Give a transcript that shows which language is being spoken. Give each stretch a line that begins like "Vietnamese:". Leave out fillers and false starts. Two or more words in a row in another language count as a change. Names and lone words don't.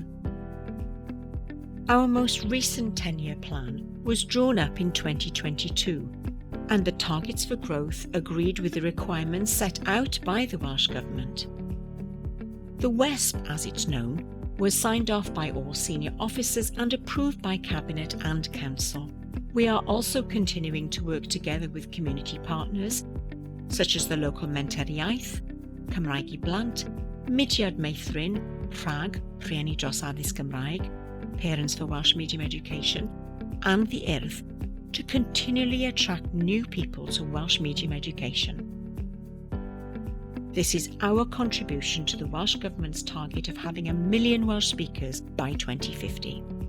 English: Our most recent 10-year plan was drawn up in 2022, and the targets for growth agreed with the requirements set out by the Welsh Government. The WESP, as it's known, was signed off by all senior officers and approved by Cabinet and Council. We are also continuing to work together with community partners, such as the local Menter Iaith, Cymraeg Blant, Mudiad Meithrin, rHAG, Rhieni dros Addysg Cymraeg, Parents for Welsh Medium Education, and the IRF to continually attract new people to Welsh medium education. This is our contribution to the Welsh Government's target of having 1 million Welsh speakers by 2050.